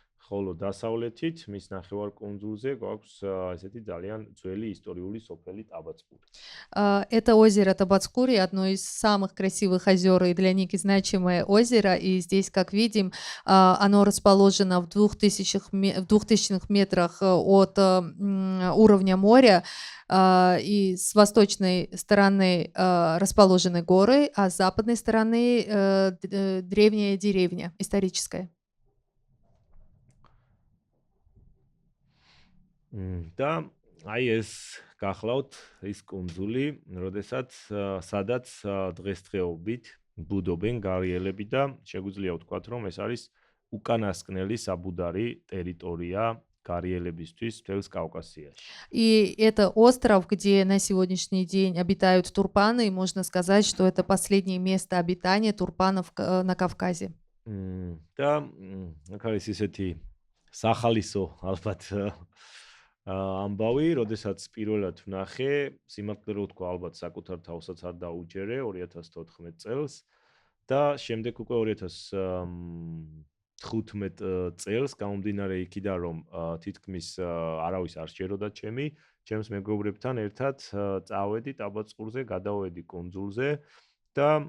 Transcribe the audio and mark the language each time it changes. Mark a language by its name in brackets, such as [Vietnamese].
[Georgian] ხოლო დასავლეთით მის ნახევარკუნძულზე გვაქვს ესეთი ძალიან ძველი ისტორიული სოფელი ტაბაწკური. [Russian] Это озеро Табацкури, одно из самых красивых озер и для Ники значимое озеро. И здесь, как видим, оно расположено в 2000 метрах от уровня моря. И с восточной стороны расположены горы, а с западной стороны древняя деревня историческая. [Georgian] და აი ეს გახლავთ ის კუნძული, როდესაც სადაც დღესდღეობით ბუდობენ გარიელები და შეგვიძლია ვთქვათ, რომ ეს არის უკანასკნელი საბუდარი ტერიტორია გარიელებისთვის მთელს კავკასიაში. [Russian] И это остров, где на сегодняшний день обитают турпаны, и можно сказать, что это последнее место обитания турпанов на Кавказе. [Georgian] და აქ არის ისეთი სახალისო ალბათ ამბავი, როდესაც პირველად ვნახე, სიმართლე რომ ვთქვა, ალბათ საკუთარ თავსაც არ დაუჯერე 2014 წელს და შემდეგ უკვე 2015 წელს გამომდინარე იქიდან, რომ თითქმის არავის არ შეეროდა ჩემს მეგობრებთან ერთად წავედი ტაბაწკურზე, გადავედი კუნძულზე და